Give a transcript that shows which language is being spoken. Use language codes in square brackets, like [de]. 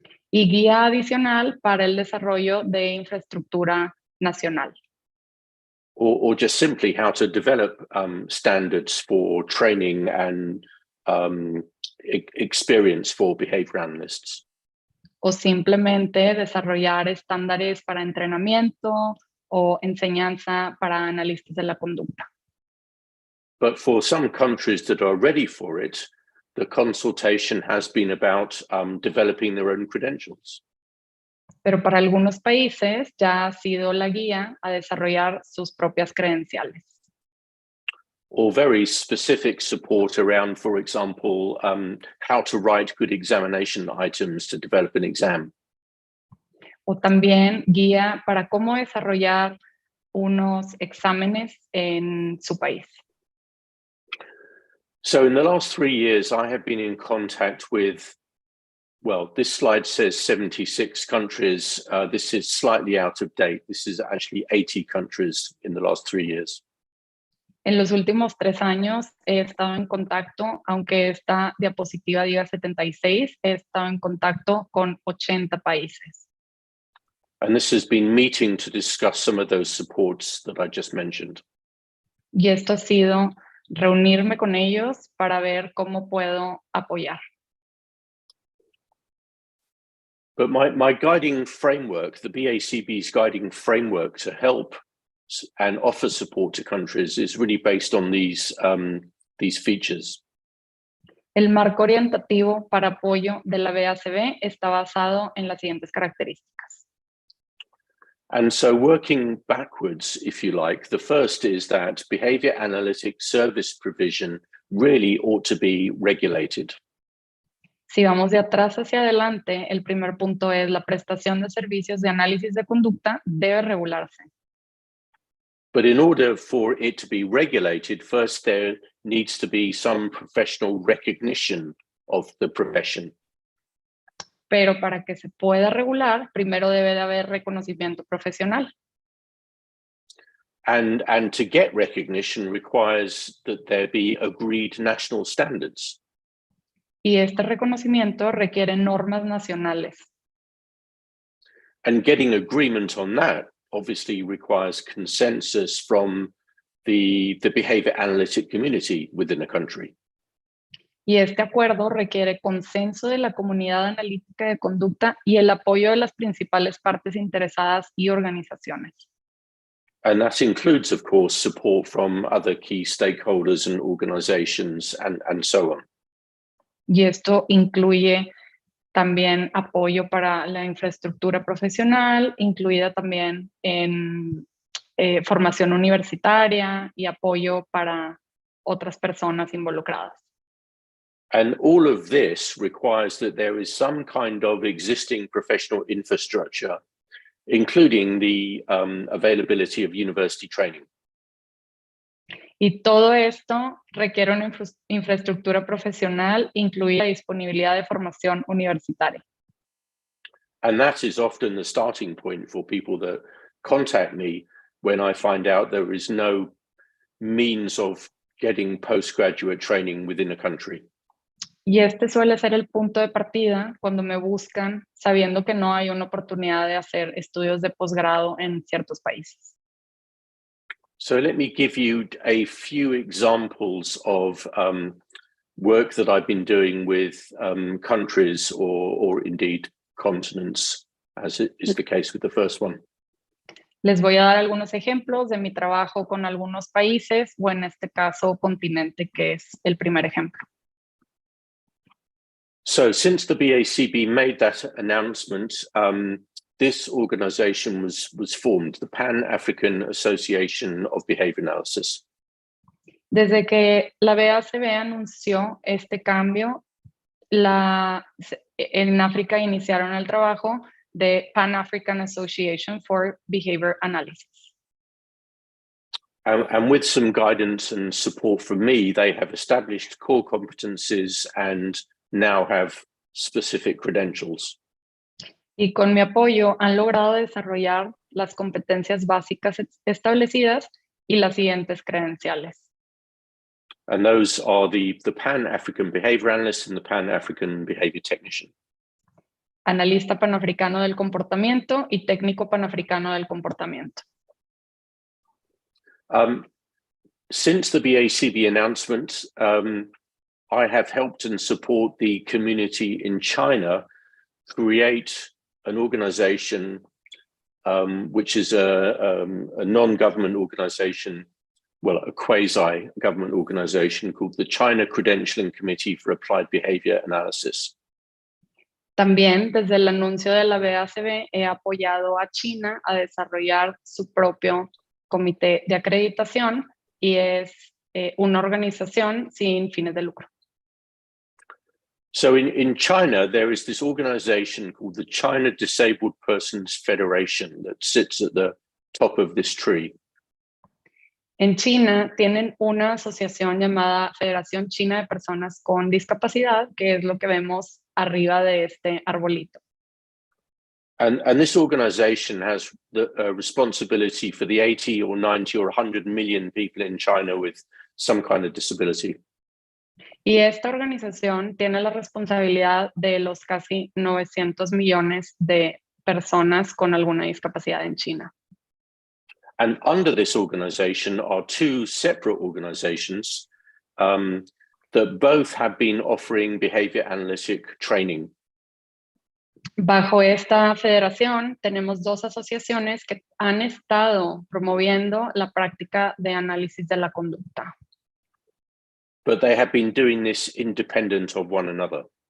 [es] Y guía adicional para el desarrollo de infraestructura nacional. [en] Or just simply how to develop standards for training and experience for behavior analysts. [es] O simplemente desarrollar estándares para entrenamiento o enseñanza para analistas de la conducta. [en] But for some countries that are ready for it, the consultation has been about developing their own credentials. [es] Pero para algunos países ya ha sido la guía a desarrollar sus propias credenciales. [en] Or very specific support around, for example, how to write good examination items to develop an exam. [es] O también guía para cómo desarrollar unos exámenes en su país. [en] So in the last 3 years, I have been in contact with, well, this slide says 76 countries. This is slightly out of date. This is actually 80 countries in the last 3 years. [es] En los últimos 3 años he estado en contacto, aunque esta diapositiva diga 76, he estado en contacto con 80 países. [en] And this has been meeting to discuss some of those supports that I just mentioned. [es] Y esto ha sido reunirme con ellos para ver cómo puedo apoyar. [en] But my guiding framework, the BACB's guiding framework to help and offer support to countries is really based on these features. [es] El marco orientativo para apoyo de la BACB está basado en las siguientes características. [en] And so working backwards, if you like, the first is that behavior analytics service provision really ought to be regulated. [es] Si vamos de atrás hacia adelante, el primer punto es la prestación de servicios de análisis de conducta debe regularse. [en] But in order for it to be regulated, first there needs to be some professional recognition of the profession. [es] Pero para que se pueda regular, primero debe de haber reconocimiento profesional. [en] And to get recognition requires that there be agreed national standards. [es] Y este reconocimiento requiere normas nacionales. [en] And getting agreement on that obviously requires consensus from the behavior analytic community within a country. [es] Y este acuerdo requiere consenso de la comunidad analítica de conducta y el apoyo de las principales partes interesadas y organizaciones. [en] And that includes, of course, support from other key stakeholders and organizations and so on. [es] Y esto incluye también apoyo para la infraestructura profesional, incluida también en formación universitaria y apoyo para otras personas involucradas. [en] And all of this requires that there is some kind of existing professional infrastructure, including the availability of university training. [es] Y todo esto requiere una infraestructura profesional, incluida la disponibilidad de formación universitaria. [en] And that is often the starting point for people that contact me when I find out there is no means of getting postgraduate training within a country. [es] Y este suele ser el punto de partida cuando me buscan sabiendo que no hay una oportunidad de hacer estudios de posgrado en ciertos países. [en] So let me give you a few examples of work that I've been doing with countries or indeed continents, as is the case with the first one. [es] Les voy a dar algunos ejemplos de mi trabajo con algunos países, o en este caso continente, que es el primer ejemplo. [en] So since the BACB made that announcement, this organization was formed, the Pan-African Association of Behavior Analysis. [es] Desde que la BACB anunció este cambio, en África iniciaron el trabajo de Pan-African Association for Behavior Analysis. [en] And with some guidance and support from me, they have established core competencies and now have specific credentials. [es] Y con mi apoyo han logrado desarrollar las competencias básicas establecidas y las siguientes credenciales. [en] And those are the Pan-African Behavior Analyst and the Pan-African Behavior Technician. [es] Analista panafricano del comportamiento y técnico panafricano del comportamiento. [en] Since the BACB announcement, I have helped and support the community in China create an organization which is a non-government organization, well, a quasi-government organization called the China Credentialing Committee for Applied Behavior Analysis. [es] También desde el anuncio de la BACB he apoyado a China a desarrollar su propio comité de acreditación y es una organización sin fines de lucro. [en] So in China, there is this organization called the China Disabled Persons Federation that sits at the top of this tree. [es] En China tienen una asociación llamada Federación China de Personas con Discapacidad, que es lo que vemos arriba de este arbolito. [en] And this organization has the responsibility for the 80 or 90 or 100 million people in China with some kind of disability. [es] Y esta organización tiene la responsabilidad de los casi 900 millones de personas con alguna discapacidad en China. [en] And under this organization are two separate organizations that both have been offering behavior analytic training. [es] Bajo esta federación tenemos dos asociaciones que han estado promoviendo la práctica de análisis de la conducta. [en] But they have been doing this independent of one another.